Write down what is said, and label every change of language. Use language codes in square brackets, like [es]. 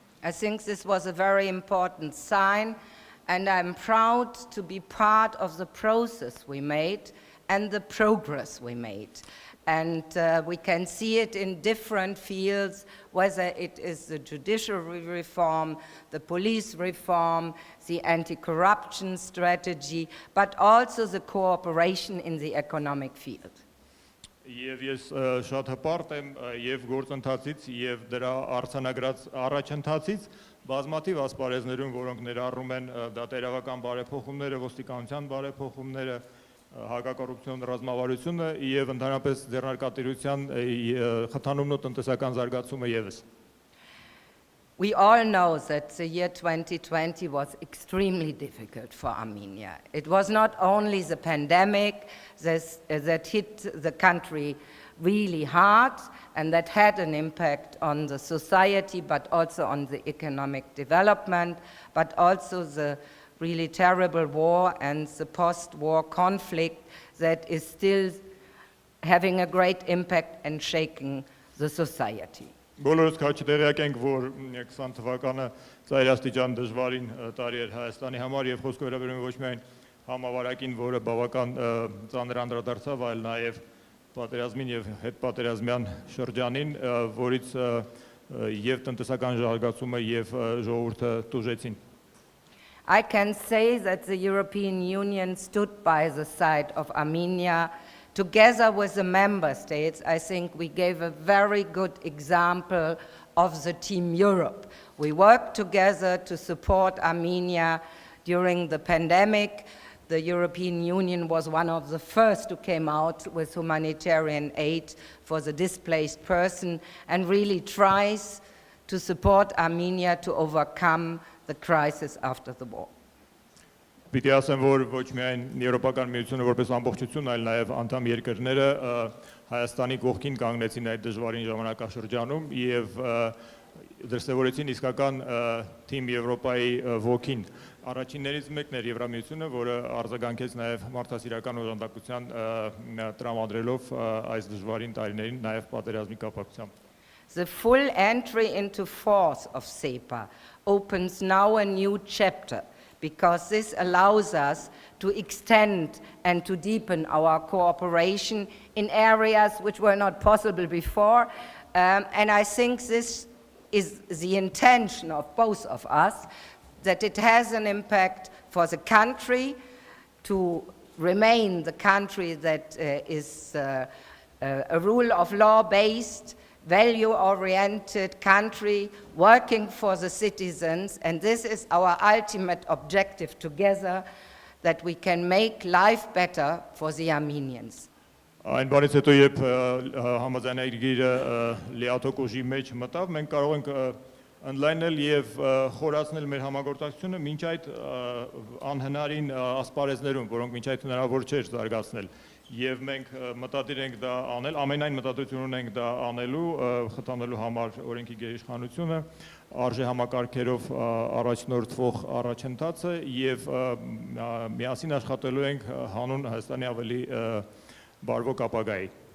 [en] I think this was a very important sign, and I'm proud to be part of the process we made and the progress we made. And we can see it in different fields, whether it is the judiciary reform, the police reform, the anti-corruption strategy, but also the cooperation in the economic field. [hy] Եվ ես շատ հպարտ եմ եւ գործընթացից եւ դրա արձանագրած առաջընթացից բազմաթիվ ասպարեզներում, որոնք ներառում են դատերավական բարեփոխումները, ոստիկանության բարեփոխումները, հակակոռուպցիոն ռազմավարությունը եւ ընդհանրապես ձեռնարկատիրության խթանումն ու տնտեսական զարգացումը եւս։ [en] We all know that the year 2020 was extremely difficult for Armenia. It was not only the pandemic that hit the country really hard and that had an impact on the society, but also on the economic development, but also the really terrible war and the post-war conflict that is still having a great impact and shaking the society. [hy] Բոլորս քաչ տեղյակ ենք, որ 20 թվականը ծայրաստիճան դժվարին տարի էր Հայաստանի համար եւ խոսքը վերաբերում է ոչ միայն համավարակին, որը բավական ծանր անդրադարձավ, այլ նաեւ պատերազմին եւ հետպատերազմյան շրջանին, որից եւ տնտեսական զարգացումը եւ ժողովուրդը տուժեցին։ [en] I can say that the European Union stood by the side of Armenia. Together with the member states, I think we gave a very good example of the Team Europe. We worked together to support Armenia during the pandemic. The European Union was one of the first who came out with humanitarian aid for the displaced person and really tries to support Armenia to overcome the crisis after the war. [hy] Պիտի ասեմ, որ ոչ միայն Եվրոպական միությունը որպես ամբողջություն, այլ նաև անդամ երկրները Հայաստանի կողքին կանգնեցին այդ դժվարին ժամանակաշրջանում եւ դրսևորեցին իսկական թիմ Եվրոպայի ոգին։ Առաջիններից մեկն էր Եվրամիությունը, որը արձագանքեց նաև մարդասիրական օժանդակության տրամադրելով այս դժվարին տարիներին նաև պատերազմի կապակցությամբ։ [en] The full entry into force of SEPA opens now a new chapter, because this allows us to extend and to deepen our cooperation in areas which were not possible before. And I think this is the intention of both of us, that it has an impact for the country to remain the country that is a rule of law based, value-oriented country working for the citizens, and this is our ultimate objective together, that we can make life better for the Armenians. [hy] Այն բանից հետո, երբ համաձայնագրը լիաթոք ուժի մեջ մտավ, մենք կարող ենք ընդլայնել եւ խորացնել մեր համագործակցությունը մինչ այդ անհնարին ասպարեզներում, որոնք մինչ այդ հնարավոր չէր զարգացնել։ Եվ մենք մտադիր ենք դա անել, ամենայն մտադրություն ունենք դա անելու, խթանելու համար օրենքի գերիշխանությունը, արժե համակարգերով առաջնորդվող առաջընթացը եւ միասին աշխատելու ենք հանուն Հայաստանի ավելի բարվոք ապագայի։